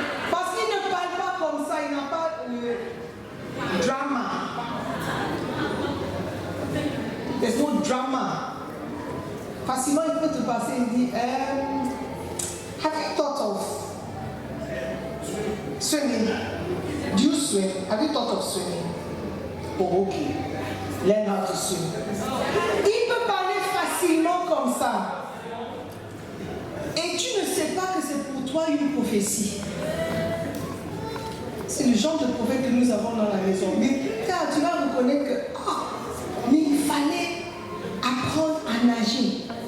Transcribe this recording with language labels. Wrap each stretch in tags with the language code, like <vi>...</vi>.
<fr>Parce qu'il ne parle pas comme ça, il n'a pas le drama.</fr> <en>There's no drama.</en> <fr>Facilement, il peut te passer et dire,</fr> <en>have you thought of swimming?</en> <fr>Do you swim? Have you thought of swimming?</fr> <en>Oh, okay. Learn how to swim.</en> <fr>Il peut parler facilement comme ça. Et tu ne sais pas que c'est pour toi une prophétie. C'est le genre de prophète que nous avons dans la maison. Mais plus tard, tu vas reconnaître que mais il fallait apprendre à nager.</fr>